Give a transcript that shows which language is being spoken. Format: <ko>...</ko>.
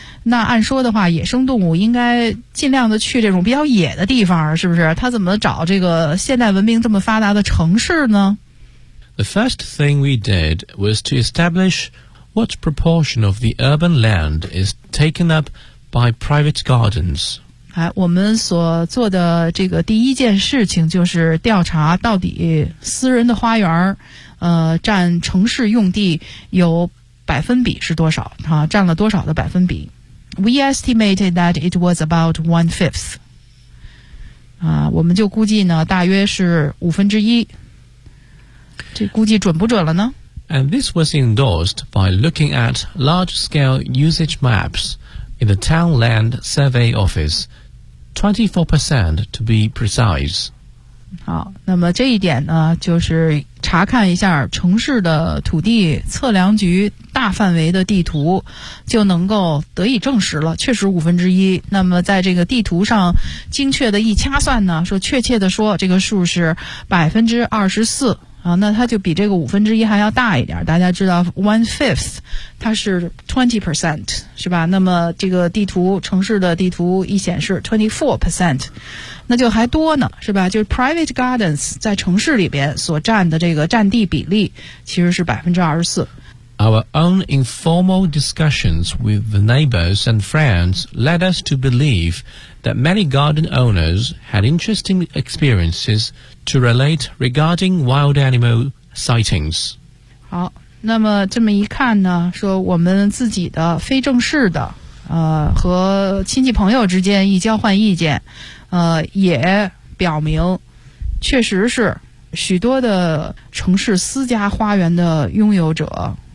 <zh>那按说的话，野生动物应该尽量的去这种比较野的地方，是不是？他怎么找这个现代文明这么发达的城市呢</zh> <en>？The first thing we did was to establish what proportion of the urban land is taken up. By private gardens.</en> <zh>哎，我们所做的这个第一件事情就是调查到底私人的花园，占城市用地有百分比是多少？哈，占了多少的百分比 ？</zh> <en>We estimated that it was about 1/5.</en> <zh>啊，我们就估计呢，大约是五分之一。这估计准不准了呢</zh> <en>？And this was endorsed by looking at large-scale usage maps. In the town land survey office, 24% to be precise.</en> <zh>好，那么这一点呢，就是查看一下城市的土地测量局大范围的地图，就能够得以证实了，确实五分之一。那么在这个地图上精确的一掐算呢，说确切的说，这个数是24%。啊，那它就比这个五分之一还要大一点。大家知道 1/5 它是 20%， 是吧？那么这个地图，城市的地图一显示 24%， 那就还多呢，是吧？就是</zh> <en>private gardens</en> <zh>在城市里边所占的这个占地比例其实是24%。</zh> <en>Our own informal discussions with the neighbors and friends led us to believe that many garden owners had interesting experiences to relate regarding wild animal sightings.</en> <zh>好，那么这么一看呢，说我们自己的非正式的，和亲戚朋友之间一交换意见，也表明，确实是许多的城市私家花园的拥有者。</zh>